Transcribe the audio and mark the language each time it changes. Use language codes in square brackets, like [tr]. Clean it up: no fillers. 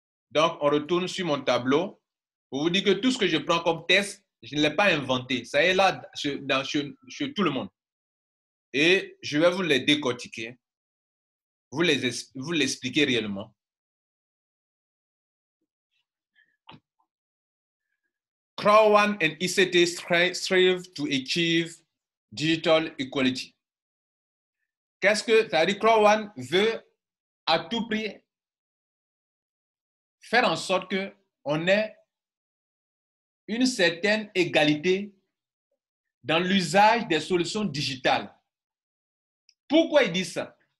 [fr] Donc, on retourne sur mon tableau pour vous dire que tout ce que je prends comme test, je ne l'ai pas inventé. Ça est là chez tout le monde. Et je vais vous les décortiquer, vous l'expliquer réellement. [en] Croix One and ICT strive to achieve digital equality. [fr] Qu'est-ce que ça veut dire? Croix One veut à tout prix faire en sorte qu'on ait une certaine égalité dans l'usage des solutions digitales. Pourquoi ils disent ça?